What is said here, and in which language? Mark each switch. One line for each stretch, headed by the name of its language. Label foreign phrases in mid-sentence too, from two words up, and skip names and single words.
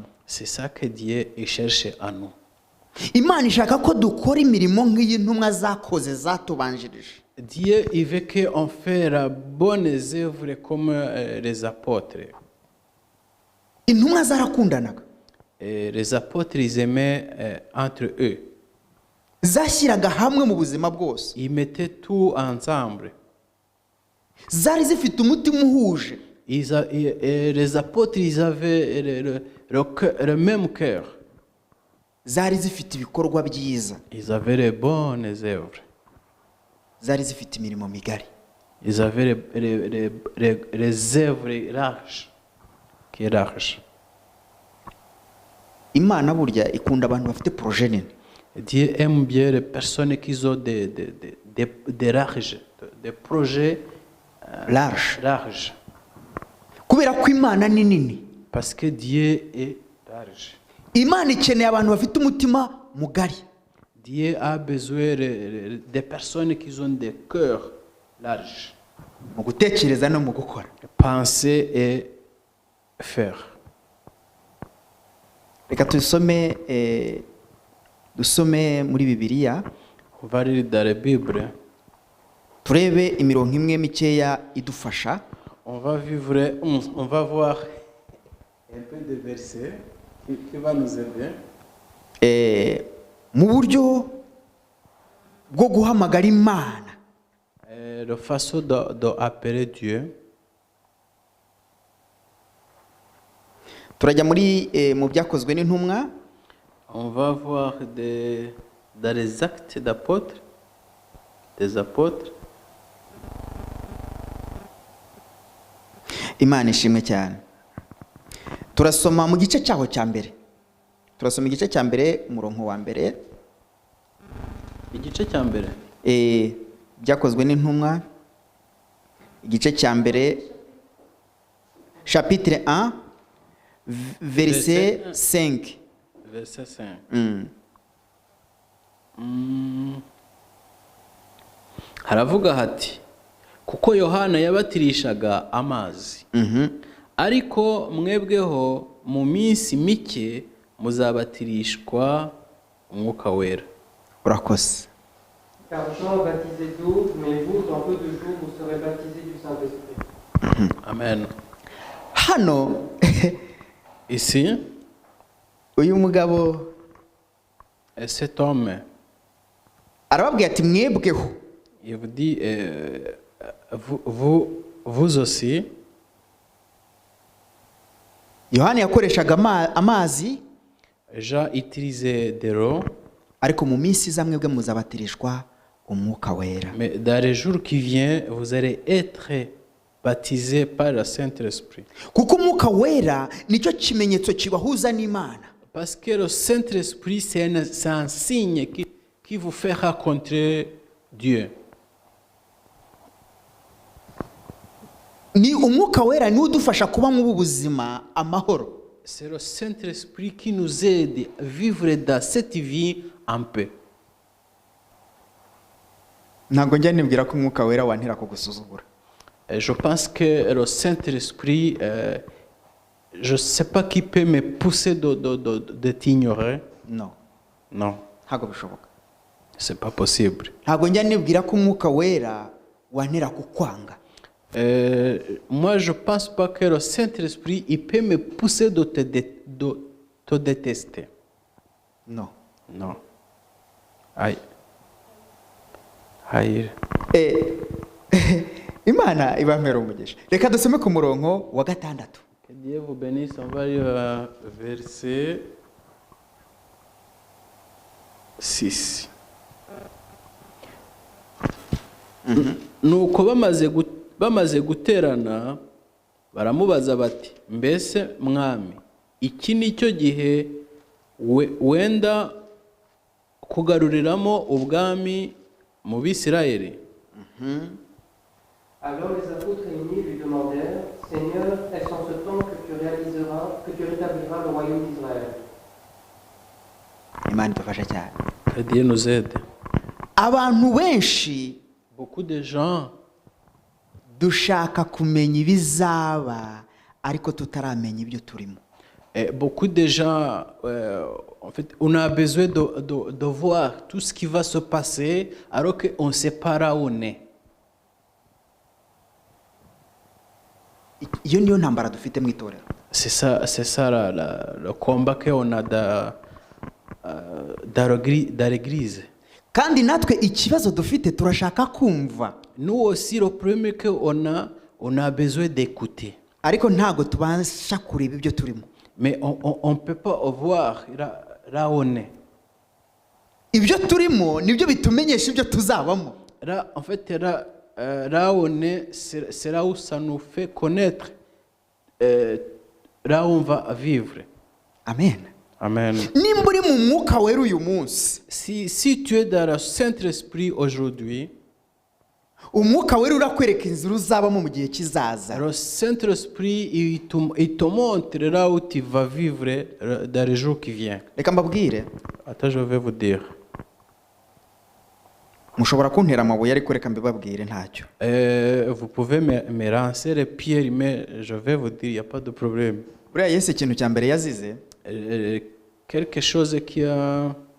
French: C'est ça que Dieu cherche en nous.
Kinyarwanda: Imana ishaka ko dukora imirimo nk'iyi ntumwa zakoze zatubanjirije.
French: Dieu il veut qu'on fasse la bonne œuvre comme les apôtres.
Kinyarwanda: Intumwa zarakundanaga.
French: Les apôtres ils aimaient entre eux.
Kinyarwanda: Zashyiraga hamwe mu buzima bwose.
French: Ils mettaient tout ensemble.
Kinyarwanda: Zari zifite umutima uhuje.
French: Les apôtres ils avaient le même cœur.
Kinyarwanda: Zari zifite ibikorwa byiza.
French: Ils avaient les bonnes œuvres.
Kinyarwanda: Zari zifite imirimo migari.
French: Ils avaient les œuvres larges. Qui est large.
Kinyarwanda: Imana burya ikunda abantu bafite projet nini.
French: Dieu aime bien les personnes qui ont des larges, des projets larges.
Kinyarwanda: Kubera ko Imana ni nini.
French: Parce que Dieu est large.
Kinyarwanda: Imana ikeneye abantu bafite umutima mugari.
French: Dieu a besoin des personnes qui ont des cœurs larges.
Kinyarwanda: Mu gutekereza no mu gukora.
French: Penser et faire.
Kinyarwanda: Reka dusome muri Bibiliya.
French: On va lire dans la Bible.
Kinyarwanda: Turebe imirongo imwe mikeya idufasha.
French: On va voir un peu de versets qui va nous aider.
Kinyarwanda: Mu buryo bwo guhamagara Imana.
French: La façon d'appeler Dieu.
Kinyarwanda: Turajya mu byakozwe n'intumwa.
French: On va voir dans les actes d'apôtres, des apôtres.
Kinyarwanda: Imana ishimwe cyane. Turasoma mu gice cyaho cya mbere. Turasoma igice cya mbere umurongo wa mbere. Igice cya mbere. Byakozwe n'intumwa. Igice cya mbere.
French: Chapitre 1 verset 5. Verset 5.
Kinyarwanda: Haravuga hati kuko Yohana yabatirishaga amazi. Ariko mwebweho mu minsi mike muzabatirishwa umwuka wera. Urakoze.
French: Car Jean baptisait d'eau, mais vous, en peu de jours, vous serez baptisés du Saint-Esprit. Amen.
Kinyarwanda: Hano
French: ici
Kinyarwanda: uyu mugabo
French: cet homme
Kinyarwanda: arababwira ati mwebweho.
French: Il vous dit vous aussi.
Kinyarwanda: Yohana yakoreshaga amazi.
French: Jean utilisait de l'eau.
Kinyarwanda: Ariko mu minsi iza mwebwe muzabatirishwa umwuka wera.
French: Mais dans les jours qui viennent, vous allez être baptisés par le Saint-Esprit.
Kinyarwanda: Kuko umwuka wera nicyo kimenyetso kibahuza n'Imana.
French: Parce que le Saint-Esprit c'est un signe qui vous fait rencontrer Dieu.
Kinyarwanda: Ni umwuka wera ni udufasha kuba mu buzima amahoro.
French: C'est le Saint-Esprit qui nous aide à vivre dans cette vie en paix.
Kinyarwanda: Ntabwo njya nibwira ko umwuka wera wantera kugusuzugura.
French: Je pense que le Saint-Esprit, je ne sais pas qui peut me pousser de t'ignorer. Non. Non.
Kinyarwanda: Ntabwo bishoboka.
French: C'est pas possible.
Kinyarwanda: Ntabwo njya nibwira ko umwuka wera wantera kukwanga.
French: Moi, je ne pense pas que le Saint-Esprit il peut me pousser de te détester. Non. Non. Aïe. Aïe.
Kinyarwanda: Imana ibamera umugisha. Reka dusome ku murongo wa 6.
French: Que Dieu vous bénisse. On va lire verset 6.
Kinyarwanda: Nuko bamaze guterana baramubaza bati mbese mwami iki ni cyo gihe wenda kugaruriramo ubwami mu Bisirayeli.
French: Alors les apôtres réunis lui demandèrent, Seigneur, est-ce en ce temps que que tu rétabliras le royaume d'Israël.
Kinyarwanda: imana idufasha cyane.
French: Que Dieu nous aide.
Kinyarwanda: Abantu benshi
French: Beaucoup de gens,
Kinyarwanda: dushaka kumenya ibizaba ariko tutaramenya ibyo turimo.
French: beaucoup de gens, en fait, on a besoin de voir tout ce qui va se passer alors qu'on ne sait pas là où on est.
Kinyarwanda: Iyo niyo ntambara dufite mu itorero.
French: C'est ça le combat qu'on a dans l'église.
Kinyarwanda: Kandi natwe ikibazo dufite turashaka kumva
French: Nous aussi, le premier on a besoin d'écouter.
Kinyarwanda: ariko ntago tubasha kureba ibyo turimo.
French: Mais on ne peut pas voir là où on est.
Kinyarwanda: Ibyo turimo nibyo bitumenyesha ibyo tuzabamo.
French: Là, en fait, là où on est, c'est là où ça nous fait connaître là où on va vivre. Amen. Amen.
Kinyarwanda: Nimba uri mu mwuka wera uyu munsi,
French: Si tu es dans le Saint-Esprit aujourd'hui,
Kinyarwanda: umwuka wera urakwereka inzira uzabamo mu gihe kizaza.
French: le Saint-Esprit, il te montre là où tu vas vivre dans les jours qui viennent.
Kinyarwanda: Reka mbabwire,
French: Attends, je vais vous dire.
Kinyarwanda: mushobora kuntera amabuye ariko reka mbibabwire ntacyo.
French: Vous pouvez me lancer les pierres, mais je vais vous dire, il n'y a pas de problème.
Kinyarwanda: Buriya Yesu ikintu cya mbere yazize,
French: Quelque chose qui a...